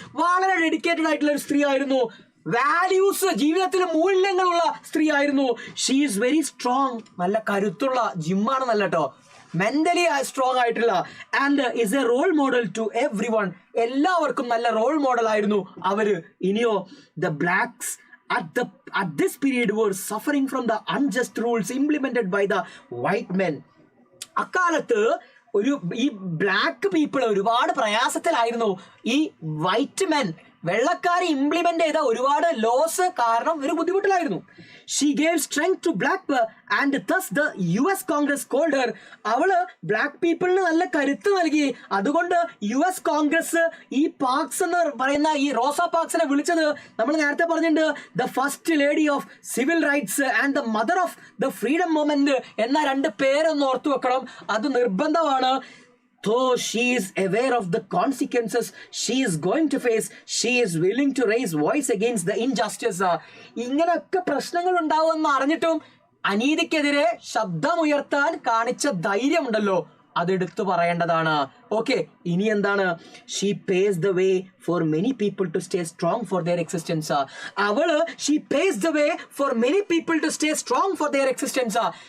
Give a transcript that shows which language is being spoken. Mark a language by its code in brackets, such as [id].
[ml] വളരെ ഡെഡിക്കേറ്റഡ് ആയിട്ടുള്ള ഒരു സ്ത്രീ ആയിരുന്നു. വാല്യൂസ്, ജീവിതത്തിൽ മൂല്യങ്ങളുള്ള സ്ത്രീ ആയിരുന്നു. [en] she is very strong, [ml] നല്ല കരുത്തുള്ള, ജിമ്മാണ് നല്ല കേട്ടോ, മെന്റലി സ്ട്രോങ് ആയിട്ടുള്ള. [en] And is a role model to every one. [ml] എല്ലാവർക്കും നല്ല റോൾ മോഡൽ ആയിരുന്നു അവര്. ഇനിയോ, [en] The blacks at this period were suffering from the unjust rules implemented by the white men. [ml] അക്കാലത്ത് ഈ ബ്ലാക്ക് പീപ്പിൾ ഒരുപാട് പ്രയാസത്തിലായിരുന്നു. ഈ വൈറ്റ് മെൻ, വെള്ളക്കാർ ഇംപ്ലിമെന്റ് ചെയ്ത ഒരുപാട് ലോസ് കാരണം ഒരു ബുദ്ധിമുട്ടിലായിരുന്നു. [en] She gave strength to black and thus the US congress called her. [ml] അവള് black പീപ്പിളിന് നല്ല കരുത്ത് നൽകി. അതുകൊണ്ട് US കോൺഗ്രസ് ഈ പാർക്സ് എന്ന് പറയുന്ന ഈ റോസാ പാർക്സിനെ വിളിച്ചത് നമ്മൾ നേരത്തെ പറഞ്ഞിട്ടുണ്ട്, [en] the first lady of civil rights and the mother of the freedom movement [ml] എന്ന 2 പേരൊന്ന് ഓർത്തു വെക്കണം. അത് നിർബന്ധമാണ്. [en] Though she is aware of the consequences she is going to face, she is willing to raise voice against the injustice. [ml] ഇങ്ങനെയൊക്കെ പ്രശ്നങ്ങൾ ഉണ്ടാവുമെന്ന് അറിഞ്ഞിട്ടും അനീതിക്കെതിരെ ശബ്ദമുയർത്താൻ കാണിച്ച ധൈര്യമുണ്ടല്ലോ, അതെടുത്തു പറയേണ്ടതാണ്. ഓക്കെ, ഇനി എന്താണ്? [en] She paves the way for many people to stay strong for their existence. She paves the way for many people to stay strong for their existence.